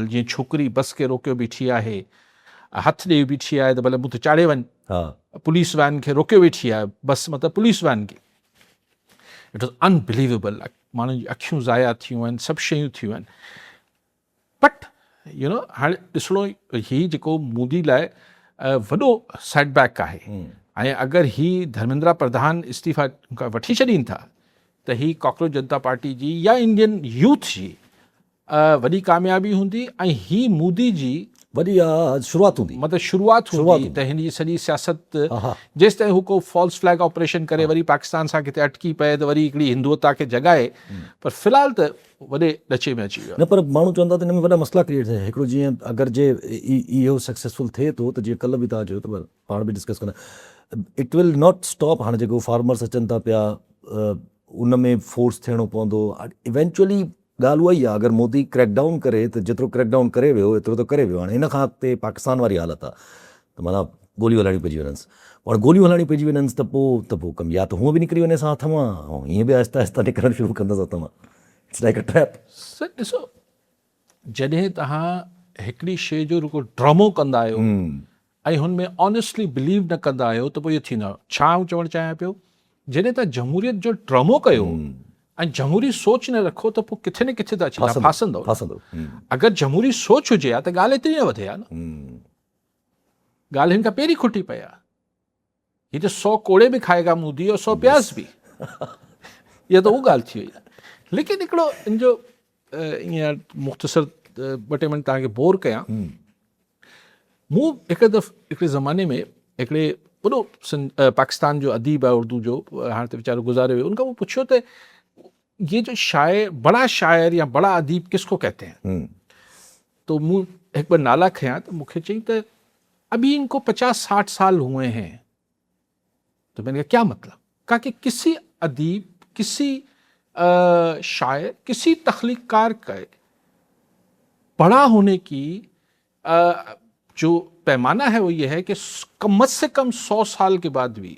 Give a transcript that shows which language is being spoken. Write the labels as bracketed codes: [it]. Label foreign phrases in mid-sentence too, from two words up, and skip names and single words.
[sd] जीअं छोकिरी बस खे रोकियो बीठी आहे, हथु ॾेई बीठी आहे त भले मूं ते चाढ़े वञ, [en] police van [sd] खे रोकियो वेठी आहे, बस मतिलबु [en] police van [sd] खे। [en] it was unbelievable. [sd] माण्हुनि जी अखियूं ज़ाया थियूं आहिनि, सभु शयूं थियूं आहिनि। बट हाणे ॾिसणो ही जेको मोदी लाइ वॾो सेटबैक आहे, ऐं अगरि ही धर्मेंद्र प्रधान इस्तीफ़ा वठी छॾीनि था त ही कॉकरोच जनता पार्टी जी या [en] Indian Youth [sd] जी वॾी कामयाबी हूंदी, ऐं ही मोदी जी वॾी शुरूआत हूंदी, मतिलबु शुरूआत हूंदी त हिन जी सॼी सियासत जेसि ताईं हू को [en] false flag operation [sd] करे वरी पाकिस्तान सां किथे अटकी पए त वरी हिकिड़ी हिंदुअता खे जगाए, पर फ़िलहाल त वॾे ॾचे में अची वियो न। पर माण्हू चवंदा त हिन में वॾा मसइला क्रिएट थिया। हिकिड़ो जीअं अगरि जे इहो सक्सेसफुल थिए थो त जीअं कल्ह बि तव्हां चयो त पाण बि डिस्कस कंदा, [en] it will not stop. [sd] हाणे जेको फार्मर्स अचनि था पिया, उन में फोर्स थियणो पवंदो इवेंचुअली। ॻाल्हि उहा ई आहे, अगरि मोदी क्रैकडाउन करे त जेतिरो क्रैकडाउन करे वियो एतिरो त करे वियो। हाणे हिन खां अॻिते पाकिस्तान वारी हालत आहे त माना गोलियूं हलाइणी पइजी वञसि, और गोलियूं हलाइणी पइजी वञसि त पोइ कमु या त हूअं बि निकिरी वञे असां हथ मां, ऐं हीअं बि आहिस्ता आहिस्ता निकिरणु शुरू कंदसि हथ मां। [en] it's like a trap. [sd] सर ॾिसो, जॾहिं तव्हां हिकिड़ी शइ जो रुगो ड्रामो कंदा आहियो ऐं हुन में ऑनेस्टली बिलीव न कंदा आहियो त पोइ इहो थींदो आहे। छा आउं चवणु चाहियां पियो, जॾहिं तव्हां जमहूरियत जो ड्रामो कयो ऐं जमहूरी सोच न रखो त पोइ किथे न किथे त अची तव्हां फासंदव। अगरि जमहूरी सोच हुजे हा त ॻाल्हि एतिरी न वधे हा न। ॻाल्हि हिन खां पहिरीं खुटी पई आहे। हीअ त 100 कोड़े बि [ur] کھائے گا مودی اور 100 پیاز [sd] बि, इहा त उहा ॻाल्हि थी वई। लेकिन हिकिड़ो इन जो ईअं मुख़्तसर 2-टे मिंट तव्हांखे बोर कयां। मूं हिकिड़े ज़माने में हिकिड़े वॾो पाकिस्तान जो अदीब आहे उर्दू जो, हाणे त वीचारो गुज़ारे वियो, उनखां मूं पुछियो त [ur] یہ جو شاعر، بڑا شاعر یا بڑا ادیب کس کو کہتے ہیں? [sd] तो मूं हिकु ॿ नाला खयां त मूंखे चई त [ur] ابھی ان کو 50-60 سال ہوئے ہیں. تو میں نے کہا کیا مطلب? کہا کہ کسی ادیب، کسی شاعر، کسی تخلیق کار کا بڑا ہونے کی جو پیمانہ ہے وہ یہ ہے کہ کم سے کم 100 سال کے بعد بھی